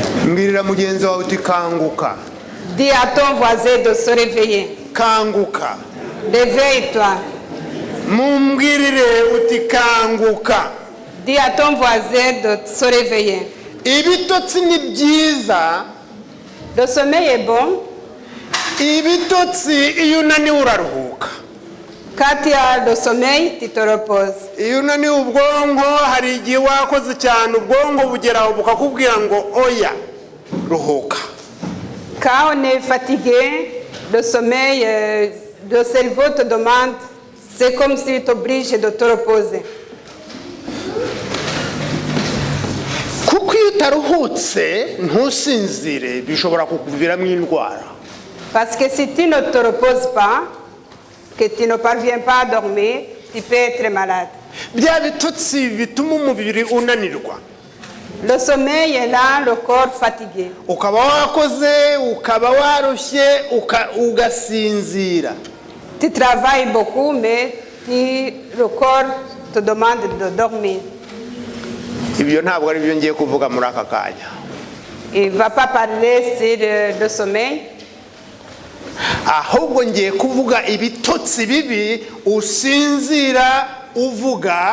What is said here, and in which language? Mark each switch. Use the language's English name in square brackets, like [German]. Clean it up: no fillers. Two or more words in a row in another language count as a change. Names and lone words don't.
[Kinyarwanda] mbwirira mugenzi wawe uti kanguka. [French] Dis à ton voisin de se réveiller. [Kinyarwanda] Kanguka. [French] Réveille-toi. [Kinyarwanda] Mumbwirire uti kanguka. [French] Dis à ton voisin de se réveiller. [Kinyarwanda] Ibitotsi ni byiza. [French] Le sommeil est bon. [Kinyarwanda] Ibitotsi iyo unaniwe uraruhuka. [French] Quand tu as le sommeil, tu te reposes. [Kinyarwanda] Iyo unaniwe ubwonko hari igihe wakoze cyane ubwonko bugeraho bukakubwira ngo oya ruhuka. [French] Quand on est fatigué, le sommeil, le cerveau te demande, c'est comme s'il t'oblige de te reposer. [Kinyarwanda] Kuko iyo utaruhutse ntusinzire bishobora kukuviramo indwara. [French] Parce que si tu ne te reposes pas, que tu ne parviens pas à dormir, tu peux être malade. [Kinyarwanda] Bya bitotsi bituma umubiri unanirwa. [French] Le sommeil est là, le corps fatigué. [Kinyarwanda] Ukaba wakoze, ukaba warushye, ugasinzira. [French] Tu travailles beaucoup, mais le corps te demande de dormir. [Kinyarwanda] Ibyo ntabwo ari byo ngiye kuvuga muri aka kanya. [French] Il ne va pas parler sur le sommeil. [Kinyarwanda] Ahubwo ngiye kuvuga ibitotsi bibi usinzira uvuga.